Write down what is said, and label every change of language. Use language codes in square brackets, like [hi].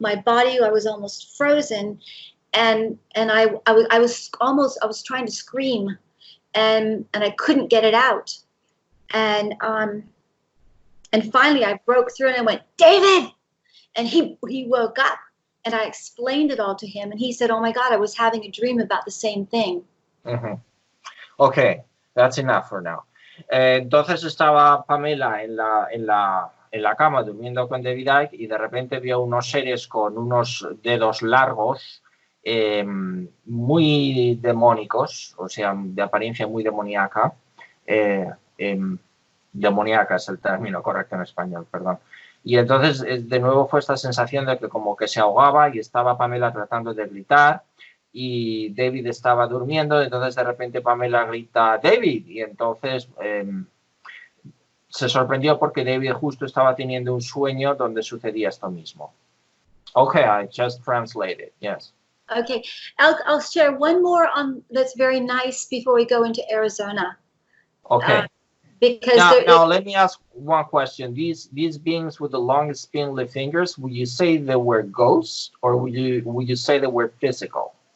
[en] My body, I was almost frozen, and I was trying to scream, and I couldn't get it out. And finally, I broke through and I went, David, and he woke up. And I explained it all to him, and he said, "Oh my God, I was having a dream about the same thing." Mm-hmm. Okay, that's enough for now. [es] Entonces estaba Pamela en la cama durmiendo con David Icke y de repente vio unos seres con unos dedos largos, muy demónicos, o sea, de apariencia muy demoníaca. Demoníaca es el término correcto en español, perdón. Y entonces, de nuevo, fue esta sensación de que como que se ahogaba y estaba Pamela tratando de gritar y David estaba durmiendo. Entonces, de repente, Pamela grita, David, y entonces se sorprendió porque David justo estaba teniendo un sueño donde sucedía esto mismo. [en] Okay, I just translated, yes. Okay, I'll share one more that's very nice before we go into Arizona. Okay. Because now let me ask one question. These beings with the long spindly fingers, would you say they were ghosts, or would you say they were physical?